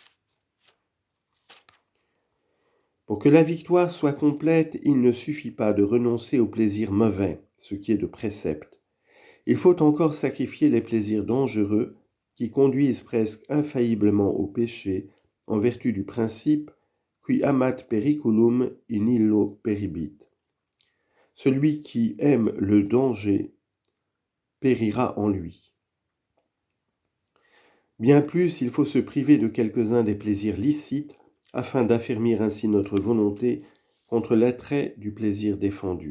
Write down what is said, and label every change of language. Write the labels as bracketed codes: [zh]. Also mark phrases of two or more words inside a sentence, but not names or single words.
[fr] Pour que la victoire soit complète, il ne suffit pas de renoncer aux plaisirs mauvais, ce qui est de précepte. Il faut encore sacrifier les plaisirs dangereux qui conduisent presque infailliblement au péché en vertu du principe [la] qui amat periculum in illo peribit. [fr] Celui qui aime le danger périra en lui. Bien plus, il faut se priver de quelques-uns des plaisirs licites afin d'affermir ainsi notre volonté contre l'attrait du plaisir défendu.